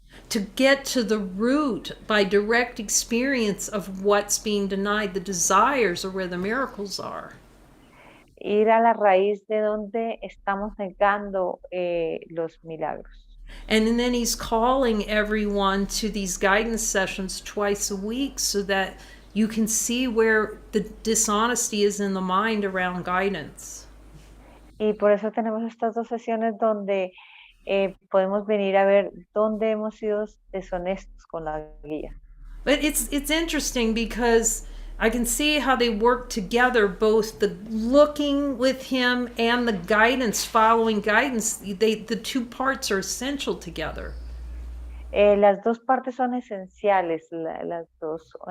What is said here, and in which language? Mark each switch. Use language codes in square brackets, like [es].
[en] To get to the root by direct experience of what's being denied, the desires are where the miracles are. [es] Ir a la raíz de donde estamos negando los milagros. [en] And then he's calling everyone to these guidance sessions twice a week so that you can see where the dishonesty is in the mind around guidance. [es] Y por eso tenemos estas dos sesiones donde podemos venir a ver dónde hemos sido deshonestos con la guía. [en] But it's interesting because I can see how they work together, both the looking with him and the guidance, following guidance. The two parts are essential together. [es] Las dos partes son esenciales, las dos.